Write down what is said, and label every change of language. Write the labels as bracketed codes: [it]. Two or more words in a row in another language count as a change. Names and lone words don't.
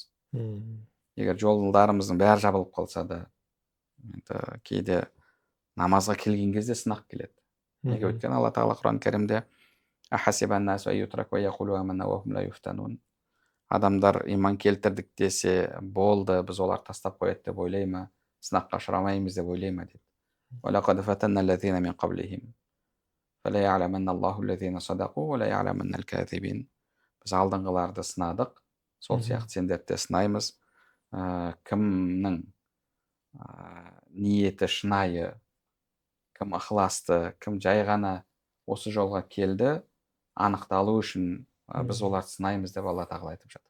[kk] Егер жолдарымыздың бәрі жабылып қалса да, кейде намазға келген кезде сынақ келеді. Неге? Өйткені Алла тағала Құран кәрімде адамдар иман келтірдік десе болды, біз олар тастап қояды деп ойлай ма, сынаққа ұшырамаймыз деп ойлай ма деп. [ar] وَلَقَدْ فَتَنَّا الَّذِينَ مِنْ قَبْلِهِمْ فَلَا يَعْلَمَنَّ اللَّهُ الَّذِينَ صَدَقُوا وَلَا يَعْلَمَنَّ الْكَاذِبِينَ. [kk] Біз алдыңғыларды сынадық, сол сияқты сендерді де сынаймыз. Кімнің ниеті шынайы, кім ықыласты, кім жай ғана осы жолға келді, анықталу үшін біз оларды сынаймыз деп Алла тағала айтып жатыр.